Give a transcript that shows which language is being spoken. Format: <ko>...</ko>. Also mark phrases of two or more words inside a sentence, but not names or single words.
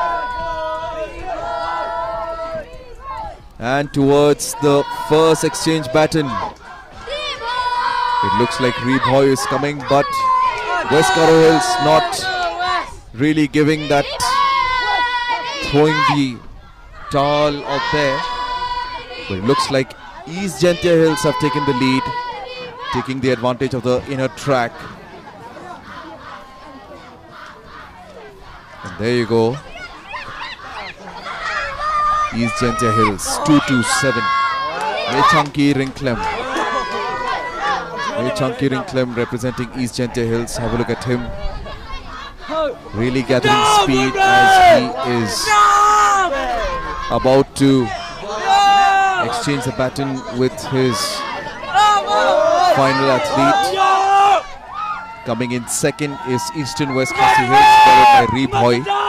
<en>And towards the first exchange baton, it looks like Reboy is coming, but West Garo Hills not really giving that, throwing the towel out there. But it looks like East Genter Hills have taken the lead, taking the advantage of the inner track. And there you go. East Genter Hills 227. Mechunky Rinklem. Mechunky Rinklem representing East Genter Hills. Have a look at him. Really gathering speed as he is about to exchange the baton with his final athlete. Coming in second is Eastern West Khasi Hills, followed by Reboy.</en>